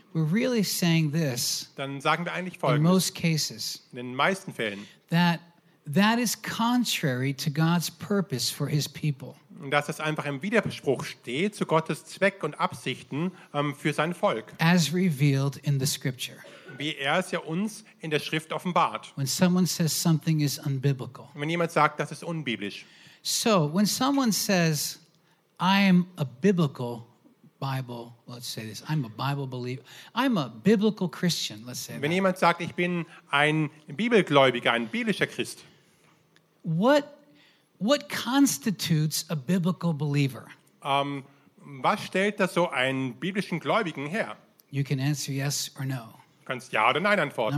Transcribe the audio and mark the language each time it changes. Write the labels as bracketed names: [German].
[English] we're really saying this. [German] Dann sagen wir eigentlich Folgendes. [English] In most cases, [German] in den meisten Fällen, [English] that is contrary to God's purpose for his people. [German] Dass es einfach im Widerspruch steht zu Gottes Zweck und Absichten für sein Volk. [English] As revealed in the scripture. [German] Wie es ja uns in der Schrift offenbart. [English] When someone says something is unbiblical. [German] Wenn jemand sagt, das ist unbiblisch. [English] So, when someone says, I am a biblical Bible, let's say this, I'm a Bible believer, I'm a biblical Christian, let's say that. [German] Wenn jemand sagt, ich bin ein Bibelgläubiger, ein biblischer Christ. [English] What constitutes a biblical believer? [German] Was stellt das so einen biblischen Gläubigen her? [English] You can answer yes or no. [German] Du kannst ja oder nein antworten.